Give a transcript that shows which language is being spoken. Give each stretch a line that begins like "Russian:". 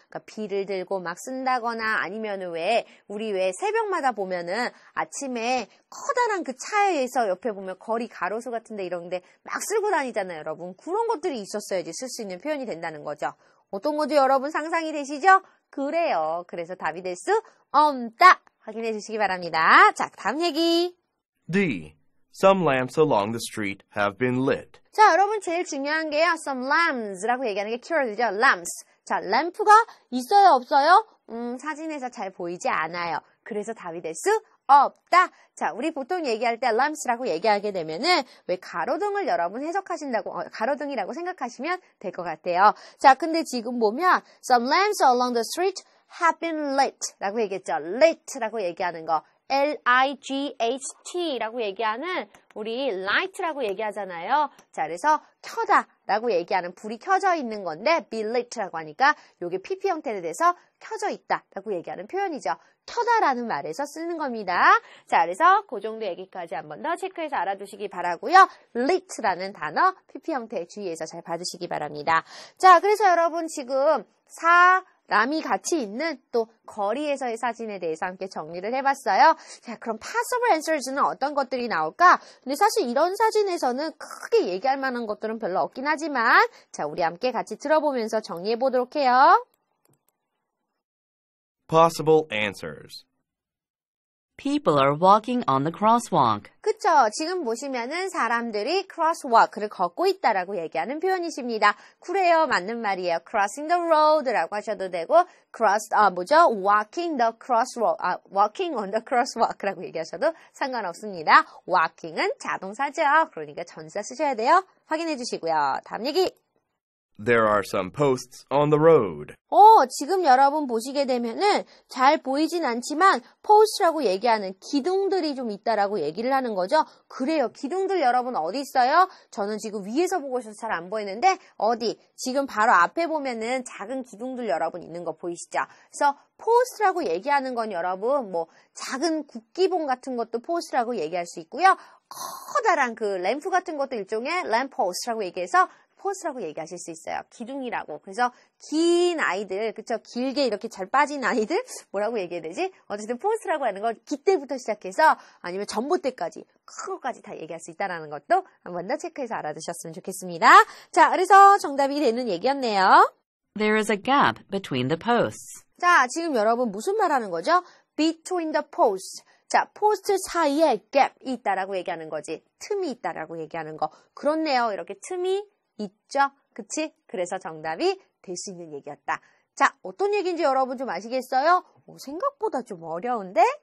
Korean: 그러니까 비를 들고 막 쓴다거나 아니면은 우리 새벽마다 보면은 아침에 커다란 그 차에서 옆에 보면 거리 가로수 같은데 이런데 막 쓸고 다니잖아요, 여러분. 그런 것들이 있었어야지 쓸 수 있는 표현이 된다는 거죠. 어떤 거죠, 여러분? 상상이 되시죠? 그래요. 그래서 답이 될 수 없다. 확인해 주시기 바랍니다. 자, 다음 얘기.
English: D. Some lamps along the street have been lit.
Korean: 자, 여러분 제일 중요한 게요. Some lamps라고 얘기하는 게 키워드죠.
English: lamps.
Korean: 자, 램프가 있어요, 없어요? 사진에서 잘 보이지 않아요. 그래서 답이 될 수 없다. 자, 우리 보통 얘기할 때 lamps라고 얘기하게 되면은 왜 가로등을 여러분 해석하신다고 가로등이라고 생각하시면 될 것 같아요. 자, 근데 지금 보면 some lamps along the street have been lit 라고 얘기했죠. lit라고 얘기하는 거. light라고 얘기하는 우리 light라고 얘기하잖아요. 자, 그래서 켜다 라고 얘기하는 불이 켜져 있는 건데 be lit라고 하니까 요게 PP 형태로 돼서 켜져 있다 라고 얘기하는 표현이죠. 켜다라는 말에서 쓰는 겁니다. 자, 그래서 그 정도 얘기까지 한 번 더 체크해서 알아두시기 바라고요. lit라는 단어 PP 형태 주의해서 잘 받으시기 바랍니다. 자, 그래서 여러분 지금 사람이 같이 있는 또 거리에서의 사진에 대해서 함께 정리를 해봤어요. 자, 그럼 possible answers는 어떤 것들이 나올까? 근데 사실 이런 사진에서는 크게 얘기할 만한 것들은 별로 없긴 하지만 자, 우리 함께 같이 들어보면서 정리해 보도록 해요.
English: Possible answers. People are walking on the crosswalk.
Korean: 그쵸? 지금 보시면은 사람들이 crosswalk를 걷고 있다라고 얘기하는 표현이십니다. 그래요. 맞는 말이에요. crossing the road 라고 하셔도 되고 walking the crosswalk, walking on the crosswalk 라고 얘기하셔도 상관없습니다. walking은 자동사죠. 그러니까 전사 쓰셔야 돼요. 확인해 주시고요. 다음 얘기.
English: There are some posts on the road.
Korean: 지금 여러분 보시게 되면은 잘 보이진 않지만 post라고 얘기하는 기둥들이 좀 있다라고 얘기를 하는 거죠. 그래요. 기둥들 여러분 어디 있어요? 저는 지금 위에서 보고 있어서 잘 안 보이는데 어디? 지금 바로 앞에 보면은 작은 기둥들 여러분 있는 거 보이시죠? 그래서 post라고 얘기하는 건 여러분 뭐 작은 국기봉 같은 것도 post라고 얘기할 수 있고요. 커다란 그 램프 같은 것도 일종의 lampost라고 얘기해서 포스라고 얘기하실 수 있어요. 기둥이라고. 그래서 긴 아이들, 그쵸? 길게 이렇게 잘 빠진 아이들? 뭐라고 얘기해야 되지? 어쨌든 포스라고 하는 건 기때부터 시작해서 아니면 전봇대까지, 큰 것까지 다 얘기할 수 있다는 것도 한 번 더 체크해서 알아두셨으면 좋겠습니다. 자, 그래서 정답이 되는 얘기였네요.
English: There is a gap between the posts.
Korean: 자, 지금 여러분 무슨 말 하는 거죠?
English: Between the posts.
Korean: 자, 포스트 사이에 갭이 있다라고 얘기하는 거지. 틈이 있다라고 얘기하는 거. 그렇네요. 이렇게 틈이 있죠? 그치? 그래서 정답이 될 수 있는 얘기였다. 자, 어떤 얘기인지 여러분 좀 아시겠어요? 생각보다 좀 어려운데?